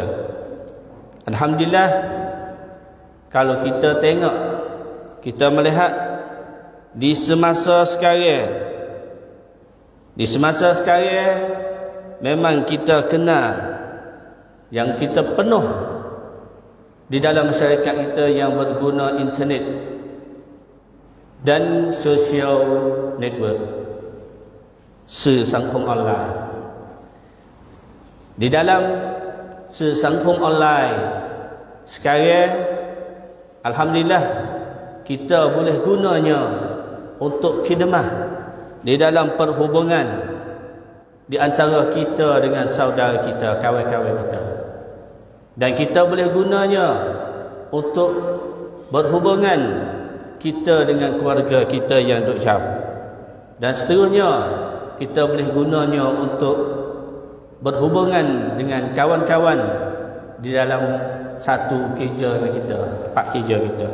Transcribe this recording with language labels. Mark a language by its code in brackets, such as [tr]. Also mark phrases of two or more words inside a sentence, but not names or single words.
[ms] Alhamdulillah, kalau kita tengok, kita melihat di semasa sekarang memang kita kenal yang kita penuh di dalam masyarakat kita yang berguna internet dan [en] social network, [th] สื่อสังคมออนไลน์ [ms] di dalam [th] สื่อสังคมออนไลน์ [ms] sekarang alhamdulillah kita boleh gunanya untuk khidmah di dalam perhubungan di antara kita dengan saudara kita, kawan-kawan kita, dan kita boleh gunanya untuk berhubungan kita dengan keluarga kita yang duduk jauh, dan seterusnya kita boleh gunanya untuk berhubungan dengan kawan-kawan di dalam satu kerja kita, pak kerja kita.